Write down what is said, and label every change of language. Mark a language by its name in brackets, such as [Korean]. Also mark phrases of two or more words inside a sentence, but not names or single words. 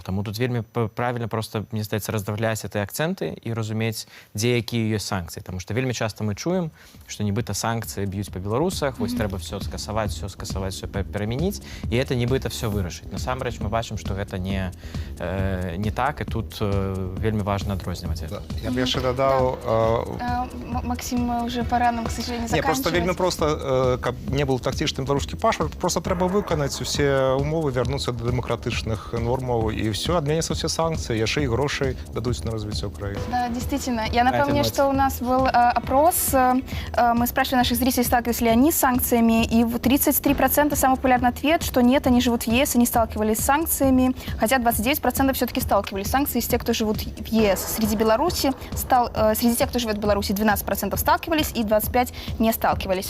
[Belarusian] Таму тут вельмі правільна просто, мне здаецца, раздавляць гэтыя акцэнты і разумець, дзе якія ёсць санкцыі. Таму што вельмі часта мы чуем, што нібыта санкцыі б'юць па беларусах, вось трэба все скасаваць, все перамяніць, і это нібыта все вырашыць. Насамрэч мы бачым, што гэта не так, і тут вельмі важна адрозніваць гэта. Я б яшчэ дадаў... [Russian] Максим, уже пора нам, к сожалению, заканчивать. [Belarusian] Не, просто вельмі проста, каб не был тактичным беларускі пашпарт, просто трэба выканаць усе умовы, вярнуцца да дэмакратычных нормаў, і все, адменяцца все санкцыі, яшчэ і грошай дадуць на развіццё Украины. [Russian] Да, действительно. Я напомню, что у нас был опрос. Мы спрашивали наших зрителей, сталкивались ли они с санкциями, и 33% самый популярный ответ, что нет, они живут живут в ЕС и не сталкивались с санкциями, хотя 29% все-таки сталкивались с санкциями из тех, кто живут в ЕС. Среди тех, кто живет в Беларуси, 12% сталкивались и 25% не сталкивались.